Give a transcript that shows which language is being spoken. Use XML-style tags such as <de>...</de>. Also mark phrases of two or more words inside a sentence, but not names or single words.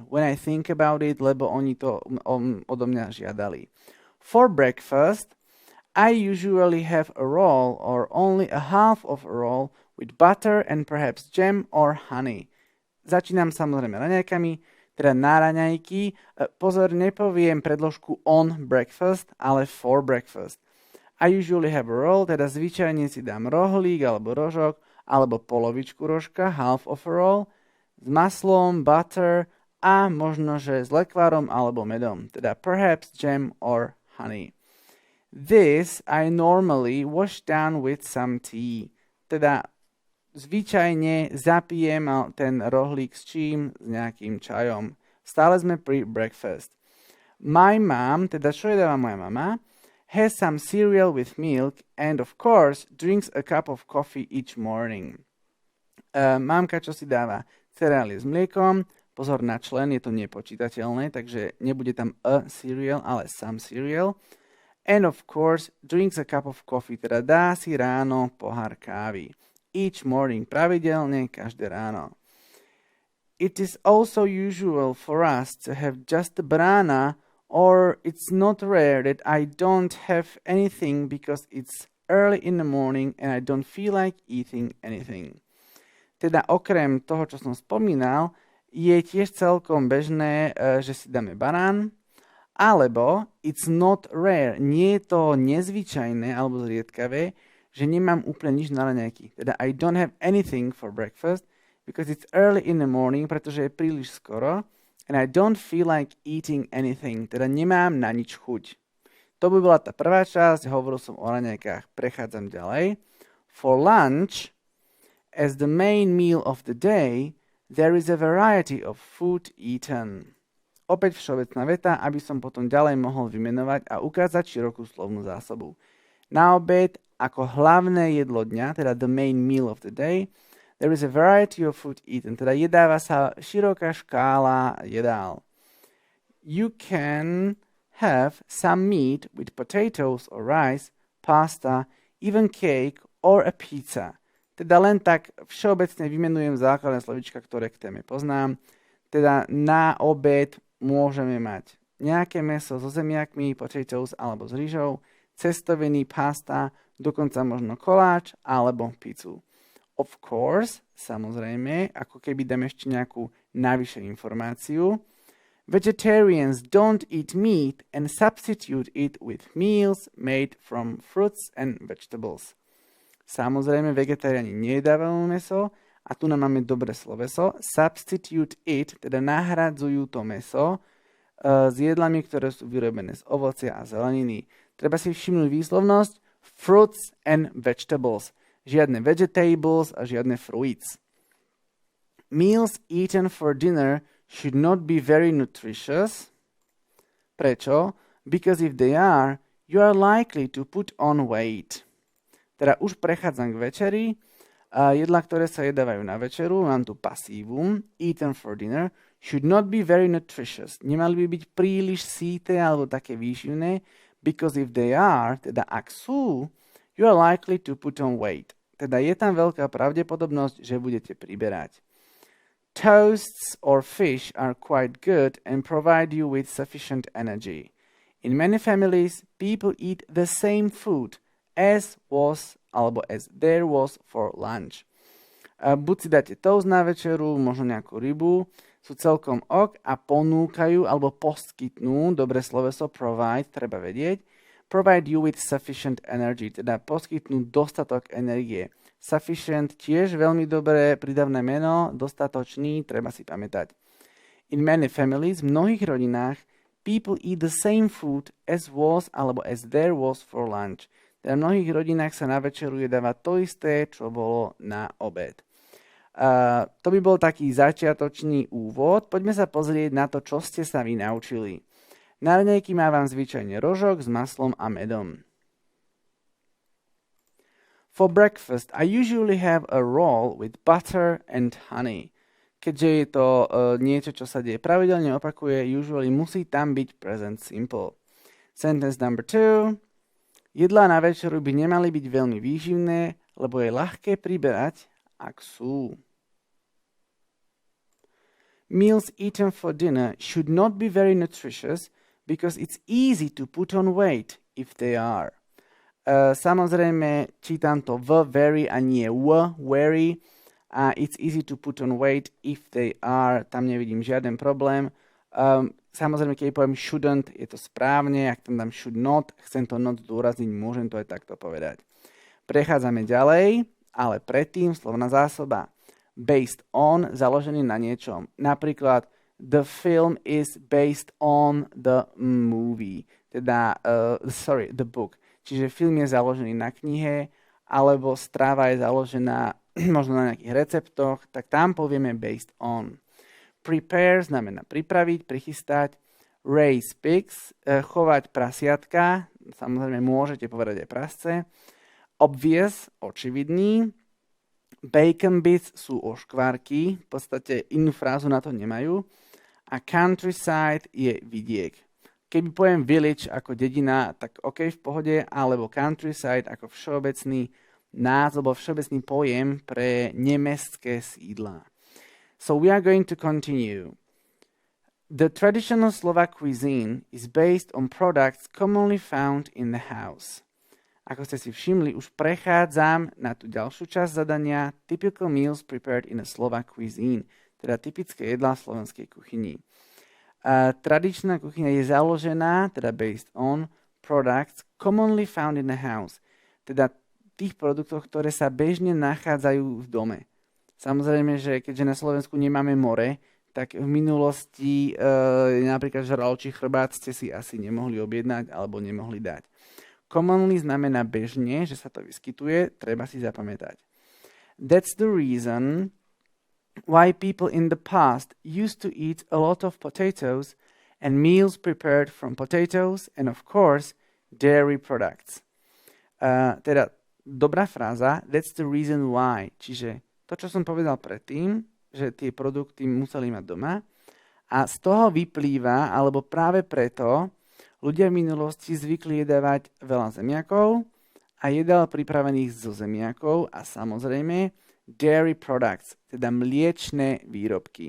<en>When I think about it,</en> <sk>lebo oni to odo mňa žiadali.</sk> <en>For breakfast, I usually have a roll or only a half of a roll with butter and perhaps jam or honey.</en> <sk>Začínam samozrejme raňajkami, teda na raňajky. Pozor, nepoviem predložku</sk> <en>on breakfast,</en> <sk>ale</sk> <en>for breakfast. I usually have a roll,</en> <sk>teda zvyčajne si dám rohlík alebo rožok, alebo polovičku rožka,</sk> <en>half of a roll,</en> <sk>s maslom, butter a možno, že s lekvárom alebo medom, teda</sk> <en>perhaps jam or honey. This I normally wash down with some tea,</en> <sk>teda zvyčajne zapijem ten rohlík s čím? S nejakým čajom. Stále sme pri breakfast.</sk> <en>My mom,</en> <sk>teda čo jedáva moja mama,</sk> <en>has some cereal with milk and of course drinks a cup of coffee each morning.</en> <sk>Mamka čo si dáva? Cereály s mliekom, pozor na člen, je to nepočítateľné, takže nebude tam</sk> <en>a cereal,</en> <sk>ale</sk> <en>some cereal. And of course drinks a cup of coffee,</en> <sk>teda dá si ráno pohár kávy.</sk> <en>Each morning,</en> <sk>pravidelne, každé ráno.</sk> <en>It is also usual for us to have just a banana, or it's not rare that I don't have anything because it's early in the morning and I don't feel like eating anything.</en> <sk>Teda okrem toho, čo som spomínal, je tiež celkom bežné, že si dáme banán, alebo</sk> <en>it's not rare,</en> <sk>nie je to nezvyčajné alebo zriedkavé, že nemám úplne nič na raňajky.</sk> <en>Teda I don't have anything for breakfast because it's early in the morning,</en> <sk>pretože je príliš skoro</sk> <en>and I don't feel like eating anything.</en> <sk>Teda nemám na nič chuť. To by bola tá prvá časť, hovoril som o raňajkách. Prechádzam ďalej.</sk> <en>For lunch, as the main meal of the day, there is a variety of food eaten.</en> <sk>Opäť všeobecná veta, aby som potom ďalej mohol vymenovať a ukázať širokú slovnú zásobu. Na obed, ako hlavné jedlo dňa, teda</sk> <en>the main meal of the day, there is a variety of food eaten,</en> <sk>teda jedáva sa široká škála jedál.</sk> <en>You can have some meat with potatoes or rice, pasta, even cake or a pizza.</en> <sk>Teda len tak všeobecne vymenujem základné slovíčka, ktoré k téme poznám. Teda na obed môžeme mať nejaké mäso so zemiakmi, potatoes alebo s rýžou, cestoviny, pasta, dokonca možno koláč alebo pizzu.</sk> <en>Of course,</en> <sk>samozrejme, ako keby dám ešte nejakú navyše informáciu,</sk> <en>vegetarians don't eat meat and substitute it with meals made from fruits and vegetables.</en> <sk>Samozrejme, vegetariáni nejedávajú mäso a tu nám máme dobré sloveso.</sk> <en>Substitute it,</en> <sk>teda nahradzujú to mäso s jedlami, ktoré sú vyrobené z ovocia a zeleniny. Treba si všimnúť výslovnosť</sk> <en>fruits and vegetables.</en> <sk>Žiadne vegetables a žiadne fruits.</sk> <en>Meals eaten for dinner should not be very nutritious.</en> <sk>Prečo?</sk> <en>Because if they are, you are likely to put on weight.</en> <sk>Teda už prechádzam k večeri. Jedlá, ktoré sa jedávajú na večeru, mám tu pasívum,</sk> <en>eaten for dinner, should not be very nutritious.</en> <sk>Nemali by byť príliš síte alebo také výživné,</sk> <en>because if they are,</en> <sk>teda ak sú,</sk> <en>you are likely to put on weight.</en> <sk>Teda je tam veľká pravdepodobnosť, že budete priberať.</sk> <en>Toasts or fish are quite good and provide you with sufficient energy. In many families, people eat the same food as was alebo as there was for lunch.</en> <sk>Buď si dáte toast na večeru, možno nejakú rybu, sú celkom ok a ponúkajú alebo poskytnú, dobre sloveso provide, treba vedieť,</sk> <en>provide you with sufficient energy,</en> <sk>teda poskytnú dostatok energie. Sufficient tiež veľmi dobré prídavné meno, dostatočný, treba si pamätať.</sk> <en>In many families,</en> <sk>v mnohých rodinách,</sk> <en>people eat the same food as was alebo as there was for lunch.</en> <sk>Teda v mnohých rodinách sa na večeru jedáva to isté, čo bolo na obed. To by bol taký začiatočný úvod. Poďme sa pozrieť na to, čo ste sa vy naučili. Na raňajky mávam zvyčajne rožok s maslom a medom.</sk> <en>For breakfast, I usually have a roll with butter and honey.</en> <sk>Keďže je to niečo, čo sa deje pravidelne, opakuje, usually musí tam byť</sk> <en>present simple. Sentence number 2.</en> <sk>Jedlá na večeru by nemali byť veľmi výživné, lebo je ľahké priberať, ak sú.</sk> <en>Meals eaten for dinner should not be very nutritious because it's easy to put on weight if they are.</en> <sk>Samozrejme, čítam to very a nie very.</sk> <en>It's easy to put on weight if they are.</en> <sk>Tam nevidím žiaden problém. Samozrejme, keď poviem shouldn't, je to správne. Ak tam dám</sk> <en>should not,</en> <sk>chcem to not zdôrazniť, môžem to aj takto povedať. Prechádzame ďalej, ale predtým slovná zásoba.</sk> <en>Based on,</en> <sk>založený na niečom. Napríklad,</sk> <en>the film is based on the movie. Teda, the book.</en> <sk>Čiže film je založený na knihe, alebo strava je založená možno na nejakých receptoch, tak tam povieme</sk> <en>based on.</en> <sk>Prepare znamená pripraviť, prichystať.</sk> <en>Raise pigs,</en> <sk>chovať prasiatka, samozrejme môžete povedať aj prasce. Obvious, očividný.</sk> <en>Bacon bits</en> <sk>sú oškvárky, v podstate inú frázu na to nemajú. A countryside je vidiek. Keby poviem village ako dedina, tak OK, v pohode, alebo countryside ako všeobecný názov, všeobecný pojem pre nemestské sídla.</sk> <en>So we are going to continue. The traditional Slovak cuisine is based on products commonly found in the house.</en> <sk>Ako ste si všimli, už prechádzam na tú ďalšiu časť zadania</sk> <en>typical meals prepared in a Slovak cuisine,</en> <sk>teda typické jedlá v slovenskej kuchyni. Tradičná kuchyňa je založená, teda</sk> <en>based on, products commonly found in the house.</en> <sk>Teda tých produktoch, ktoré sa bežne nachádzajú v dome. Samozrejme, že keďže na Slovensku nemáme more, tak v minulosti napríklad žraločí chrbát ste si asi nemohli objednať alebo nemohli dať. Commonly znamená bežne, že sa to vyskytuje, treba si zapamätať.</sk> <en>That's the reason why people in the past used to eat a lot of potatoes and meals prepared from potatoes and of course dairy products.</en> <sk>Teda dobrá fráza,</sk> <en>that's the reason why,</en> <sk>čiže to, čo som povedal predtým, že tie produkty museli mať doma a z toho vyplýva, alebo práve preto ľudia v minulosti zvykli jedávať veľa zemiakov a jedál pripravených zo zemiakov a samozrejme</sk> <en>dairy products,</en> <sk>teda mliečne výrobky.</sk>